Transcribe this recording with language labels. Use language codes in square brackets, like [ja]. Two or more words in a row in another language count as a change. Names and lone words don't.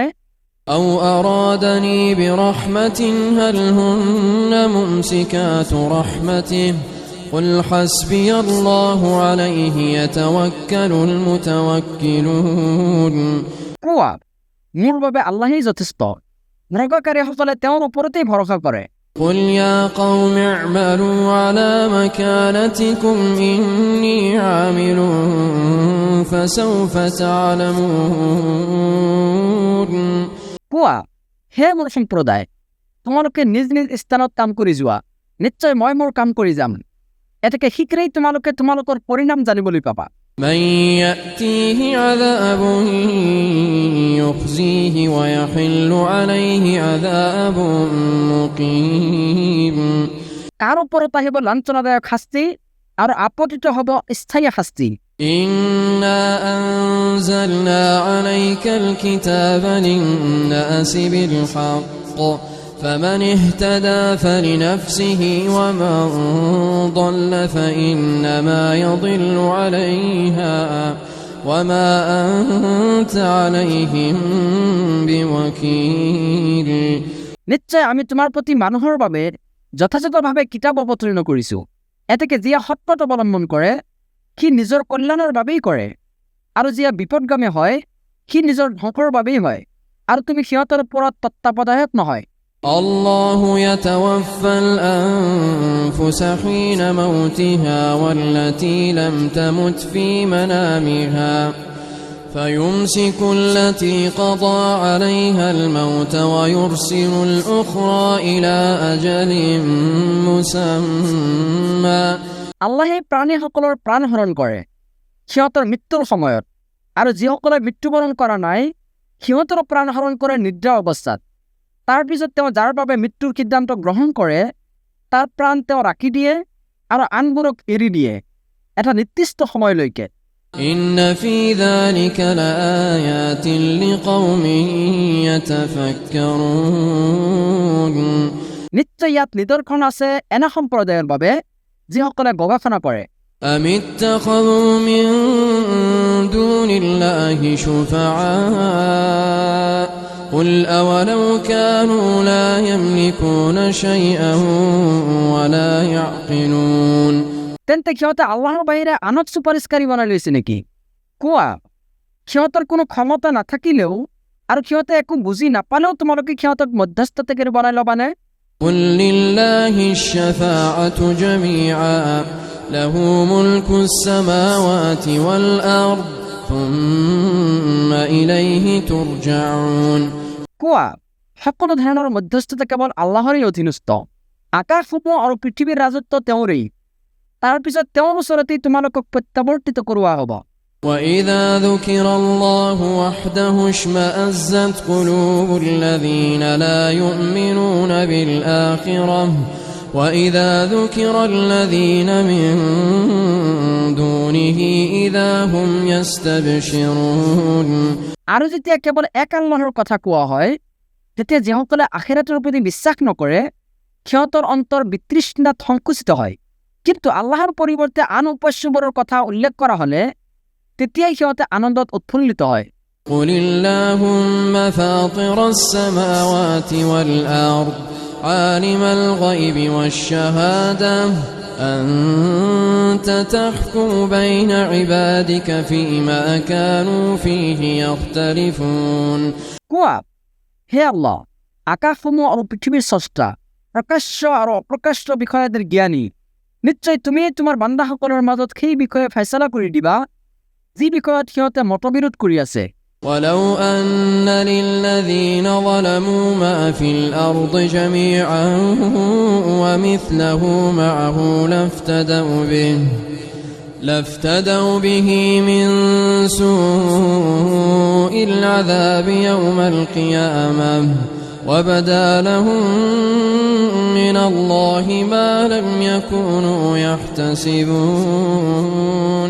[ar] أو أرادني برحمة هل هن ممسكات رحمته قل حسبي الله عليه يتوكل المتوكلون [as] কোৱা, মোৰ বাবে আল্লাহেই যথেষ্ট, অনুগ্ৰহকাৰীসকলে তেওঁৰ ওপৰতেই ভৰসা কৰে। [ar] قل يا قوم اعملوا على مكانتكم إني عامل فسوف تعلمون [as] কোৱা, হে মোৰ সম্প্ৰদায়, তোমালোকে নিজ নিজ স্থানত কাম কৰি যোৱা, নিশ্চয় মই মোৰ কাম কৰি যাম। এতেকে শীঘ্ৰেই তোমালোকে তোমালোকৰ পৰিণাম জানিবলৈ পাবা। [ar] من يأتيه عذاب يخزيه ويحل عليه عذاب مقيم [as] কাৰ ওপৰত আহিব লাঞ্ছনাদায়ক শাস্তি আৰু আপতিত হ'ব স্থায়ী শাস্তি। [ar] إنا أنزلنا عليك الكتاب للناس بالحق فمن اهتدى فلنفسه ومن ضل فإنما يضل عليها وما أنت عليهم بوكيل [as] নিশ্চয় আমি তোমাৰ প্ৰতি মানুহৰ বাবে যথাযথভাৱে কিতাপ অৱতীৰ্ণ কৰিছো। এতেকে যিয়ে সৎপথ অৱলম্বন কৰে সি নিজৰ কল্যাণৰ বাবেই কৰে, আৰু যিয়ে বিপদগামী হয় সি নিজৰ ধ্বংসৰ বাবেই হয়, আৰু তুমি সিহঁতৰ ওপৰত তত্ত্বাৱধায়ক নহয়। [ar] الله يتوفى الأنفس حين موتها والتي لم تمت في منامها فيمسك التي قضى عليها الموت ويرسل الأخرى إلى أجل مسمى [as] আল্লাহে প্ৰাণীসকলৰ প্ৰাণ হৰণ কৰে সিহঁতৰ মৃত্যুৰ সময়ত, আৰু যিসকলে মৃত্যুবৰণ কৰা নাই সিহঁতৰ প্ৰাণ হৰণ কৰে নিদ্ৰা অৱস্থাত। তাৰ পিছত তেওঁ যাৰ বাবে মৃত্যুৰ সিদ্ধান্ত গ্ৰহণ কৰে তাৰ প্ৰাণ তেওঁ ৰাখি দিয়ে আৰু আনবোৰক এৰি দিয়ে এটা নিৰ্দিষ্ট সময়লৈকে। [ar] إن في ذلك لآيات لقوم يتفكرون [as] নিশ্চয় ইয়াত নিদৰ্শন আছে এনে সম্প্ৰদায়ৰ বাবে যিসকলে গৱেষণা কৰে। [ar] أم اتخذوا من دون الله شفعاء قل أولو كانوا لا يملكون شيئا ولا يعقلون [as] তেন্তে সিহঁতে আল্লাহৰ বাহিৰে আনক চুপাৰিচকাৰী বনাই লৈছে নেকি? কোৱা, সিহঁতৰ কোনো ক্ষমতা নাথাকিলেও আৰু সিহঁতে একো বুজি নাপালেও তোমালোকে সিহঁতক মধ্যস্থতাকাৰী বনাই ল'বানে? [ar] قل لله الشفاعة جميعا له ملك السماوات والأرض ثم إليه ترجعون [as] কোৱা, সকলো ধৰণৰ মধ্যস্থতা কেৱল আল্লাহৰেই অধীনস্থ। আকাশসমূহ আৰু পৃথিৱীৰ ৰাজত্ব তেওঁৰেই, তাৰ পিছত তেওঁৰ ওচৰতেই তোমালোকক প্ৰত্যাৱৰ্তিত কৰোৱা হ'ব। [ar] وإذا ذكر الله وحده اشمأزت قلوب الذين لا يؤمنون بالآخرة وإذا ذكر الذين من دونه إذا هم يستبشرون [as] আৰু যেতিয়া কেৱল এক আল্লাহৰ কথা কোৱা হয় তেতিয়া যিসকলে আখিৰাতৰ প্ৰতি বিশ্বাস নকৰে সিহঁতৰ অন্তৰ বিতৃষ্ণাত সংকুচিত হয়, কিন্তু আল্লাহৰ পৰিৱৰ্তে আন উপাস্যবোৰৰ কথা উল্লেখ কৰা হ'লে তেতিয়াই সিহঁতে আনন্দত উৎফুল্লিত হয়। [ar] قل اللهم فاطر السماوات والأرض عالم الغيب والشهادة أنت تحكم بين عبادك فيما كانوا فيه يختلفون [as] কোৱা, হে আল্লাহ, আকাশসমূহ আৰু পৃথিৱীৰ স্ৰষ্টা, প্ৰকাশ্য আৰু অপ্ৰকাশ্য বিষয়াদের জ্ঞানী, নিশ্চয় তুমি তোমাৰ বান্দাসকলৰ মাজত সেই বিষয়ে ফয়সালা কৰি দিবা যি বিষয়ত সিহঁতে মতবিৰোধ কৰি আছে। [ar] ولو أن للذين ظلموا ما في الأرض جميعا ومثله معه لافتدوا به من سوء العذاب يوم القيامة وبدا لهم من الله ما لم يكونوا يحتسبون